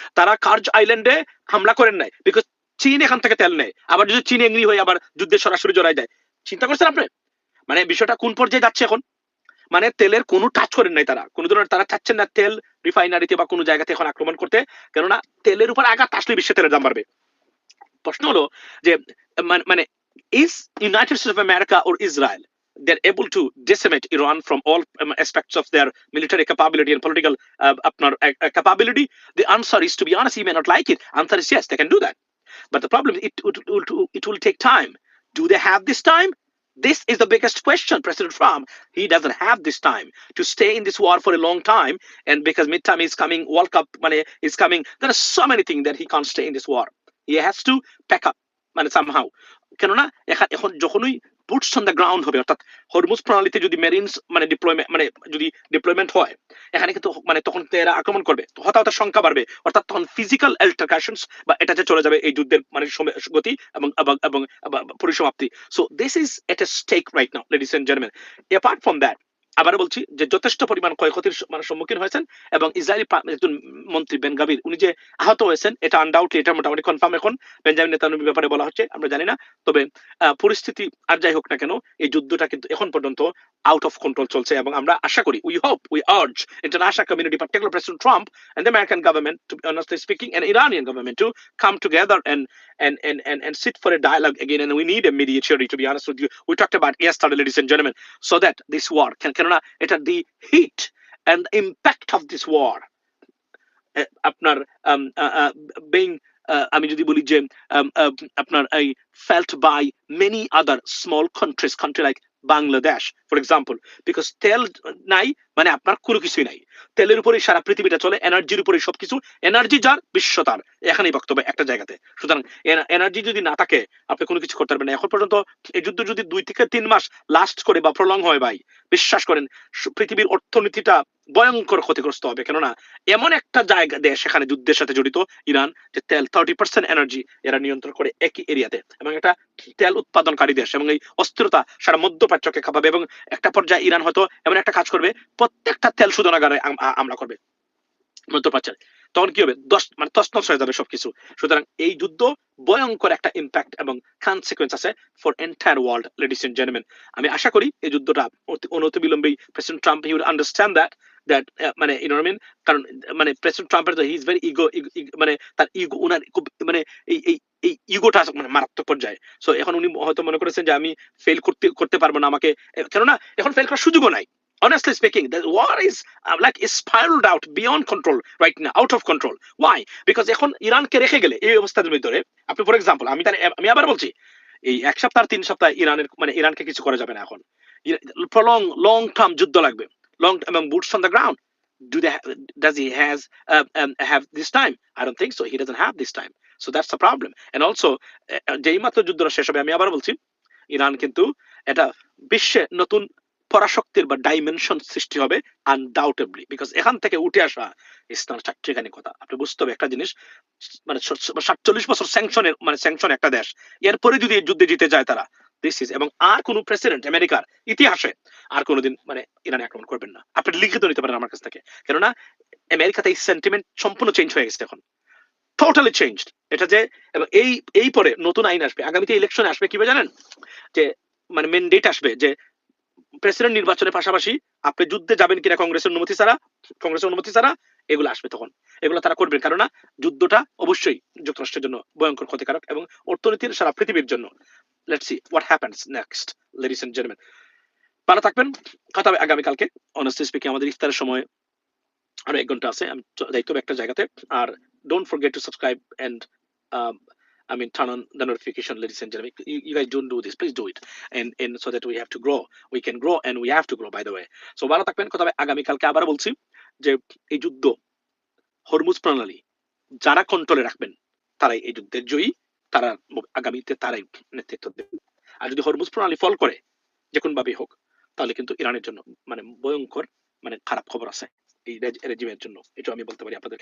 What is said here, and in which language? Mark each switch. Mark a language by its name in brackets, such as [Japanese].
[Bangla] তারা কার্জ আইল্যান্ডে হামলা করেন নাই বিকজ চীন এখান থেকে তেল নেয়, আবার যদি চীন এগ্রি হয়ে আবার যুদ্ধে সরাসরি জড়ায় যায়, চিন্তা করছেন আপনি মানে বিষয়টা কোন পর্যায়ে যাচ্ছে এখন। মানে তেলের কোনো টাচ করেন নাই তারা, কোনো ধরনের তারা চাচ্ছেন না তেল রিফাইনারিতে বা কোনো জায়গাতে এখন আক্রমণ করতে, কেননা তেলের উপর আঘাত আসলে বিশ্বে তেলের দাম বাড়বে। প্রশ্ন হলো যে মানে [English] is United States of America or Israel they're able to decimate Iran from all aspects of their military capability and political capability? The answer is, to be honest, you may not like it. Answer is yes, they can do that. But the problem is it will take time. Do they have this time? This is the biggest question. President Trump, he doesn't have this time to stay in this war for a long time. And because midterm is coming, World Cup money is coming, there are so many things that he can't stay in this war. He has to pack up [Bangla] মানে somehow, কেননা এখন যখনই [English] boots on the ground [Bangla] হবে, অর্থাৎ Hormuz প্রণালীতে যদি মেরিনস মানে deployment মানে যদি ডিপ্লয়মেন্ট হয় এখানে কিন্তু মানে তখন এরা আক্রমণ করবে, হতাহতের সংখ্যা বাড়বে, অর্থাৎ তখন ফিজিক্যাল অ্যাল্টারকেশনস বা এটাতে চলে যাবে এই যুদ্ধের মানে গতি এবং এবং পরিসমাপ্তি। [English] So this is at a stake right now ladies and gentleman. Apart from that [Bangla] আবার বলছি যে যথেষ্ট পরিমাণ ক্ষয়ক্ষতির মানে সম্মুখীন হয়েছেন, এবং ইসরায়েলি একজন মন্ত্রী বেন গাভির উনি যে আহত হয়েছেন এটা আনডাউটলি, এটা মোটামুটি কনফার্ম এখন বেঞ্জামিন নেতানিয়াহুর ব্যাপারে বলা হচ্ছে, আমরা জানি না। তবে পরিস্থিতি আর যাই হোক না কেন এই যুদ্ধটা কিন্তু এখন পর্যন্ত আউট অফ কন্ট্রোল চলছে, এবং আমরা আশা করি [English] We hope we urge international community, particular president Trump and the American government, to be honestly speaking, and Iranian government to come together and sit for a dialogue again. And we need a mediator, to be honest with you. We talked about yesterday, ladies and gentlemen, so that this war can it at the heat and the impact of this war আপনার being [Bangla] আমি যদি বলি যে আপনার এই [English] felt by many other small country like Bangladesh, for example, because [Bangla] তেল নাই মানে আপনার কোনো কিছুই নাই। তেলের উপরেই সারা পৃথিবীটা চলে, এনার্জির উপরেই সবকিছু। এনার্জি যার, বিশ্ব তার। এখানেই বক্তব্য একটা জায়গাতে। সুতরাং এনার্জি যদি না থাকে, আপনি কোনো কিছু করতে পারবেন না। এখন পর্যন্ত এই যুদ্ধ যদি 2 থেকে 3 মাস লাস্ট করে বা প্রলং হয় ভাই, বিশ্বাস করেন পৃথিবীর অর্থনীতিটা ভয়ঙ্কর ক্ষতিগ্রস্ত হবে। কেননা এমন একটা জায়গা দেশ সেখানে যুদ্ধের সাথে জড়িত, ইরান, যে তেল 30% এনার্জি এরা নিয়ন্ত্রণ করে একই এরিয়াতে, এবং একটা তেল উৎপাদনকারী দেশ, এবং এই অস্থিরতা সারা মধ্যপ্রাচ্যকে খাপাবে। এবং একটা পর্যায়ে ইরান হয়তো এমন একটা কাজ করবে, প্রত্যেকটা তেল শোধনাগারে হামলা করবে মধ্যপ্রাচ্যের। তখন কি হবে, মানে তছনছ হয়ে যাবে সবকিছু। সুতরাং এই যুদ্ধ ভয়ঙ্কর একটা ইম্প্যাক্ট এবং কনসিকুয়েন্স আছে [English] For entire world, ladies and gentleman. [Bangla] আমি আশা করি এই যুদ্ধটা অনতিবিলম্বেই [English] President Trump he will understand that মানে you know I mean. [Bangla] কারণ মানে প্রেসিডেন্ট ট্রাম্পের [English] he is very ego, [Bangla] মানে তার ইগো, উনার খুব মানে এই এই এই ইগোটা মানে মারাত্মক পর্যায়ে। সো এখন উনি হয়তো মনে করেছেন যে আমি ফেল করতে পারবো না, আমাকে, কেননা এখন ফেল করার সুযোগও নাই। [English] Honestly speaking, the war is like is spiraled out beyond control right now, out of control. Why? Because [Bangla] এখন ইরানকে রেখে গেলে এই অবস্থার ভিতরে, আপনি [English] for example, [Bangla] আমি আবার বলছি, এই 1 সপ্তাহ 3 সপ্তাহ ইরানের মানে ইরানকে কিছু করা যাবে না এখন। লং টার্ম যুদ্ধ লাগবে, লং এবং boots on the ground. [English] Do they does he has have this time? I don't think so. He doesn't have this time. So that's the problem. [Bangla] And also যেই মাত্র যুদ্ধটা শেষ হবে, আমি আবার বলছি, ইরান কিন্তু এটা বিশ্বে নতুন পরাশক্তির বা ডাইমেনশন সৃষ্টি হবে আনডাউটেবলি, বিকজ এখান থেকে উঠে আসা ইসলাম চারটিখানি কথা। আপনি বুঝতে হবে একটা জিনিস, মানে 47 বছর স্যাংশনের মানে স্যাংশন একটা দেশ, এরপরে যদি এই যুদ্ধে জিতে যায় তারা, [English] this is, [Bangla] এবং আর কোন প্রেসিডেন্ট আমেরিকার ইতিহাসে আর কোনোদিন মানে ইরানে আক্রমণ করবেন না। আপনি লিখিত নিতে পারেন আমার কাছ থেকে, কেননা আমেরিকাতে এই সেন্টিমেন্ট সম্পূর্ণ চেঞ্জ হয়ে গেছে এখন, [English] Totally changed. [Bangla] এটা যে, এবং এই পরে নতুন আইন আসবে, আগামীতে ইলেকশনে আসবে, কিভাবে জানেন, যে মানে মেন্ডেট আসবে যে প্রেসিডেন্ট নির্বাচনের পাশাপাশি আপনি যুদ্ধে যাবেন কিনা কংগ্রেসের অনুমতি ছাড়া এগুলো আসবে তখন। এগুলো তারা করবে, কারণ যুদ্ধটা অবশ্যই যুক্তরাষ্ট্রের জন্য ভয়ঙ্কর ক্ষতিকারক এবং অর্থনীতির সারা পৃথিবীর জন্য। [English] Let's see what happens next, ladies and gentleman. [Bangla] ভালো থাকবেন, কথা হবে আগামীকালকে। [English] honestly speaking [Bangla] আমাদের ইফতারের সময় আরো 1 ঘন্টা আছে, আমি যাইতে হবে একটা জায়গাতে। [English] আর don't forget to subscribe and I mean, turn on the notification, ladies and gentlemen. You guys don't do this. Please do it, and so that we have to grow. We can grow, and we have to grow. By the way, so [Bangla] ভালো থাকবেন, কথা হবে আগামীকালকে। আবার বলছি যে এই যুদ্ধ, হরমুজ প্রণালী যারা কন্ট্রোলে রাখবেন তারাই এই যুদ্ধের জয়ী, তারা আগামীতে তারাই নেতৃত্ব দেবেন। আর যদি হরমুজ প্রণালী ফল করে, যে কোন ভাবেই হোক, তাহলে কিন্তু ইরানের জন্য মানে ভয়ঙ্কর মানে খারাপ খবর আছে এই রেজিমের জন্য। এটা আমি বলতে পারি আপনাদেরকে।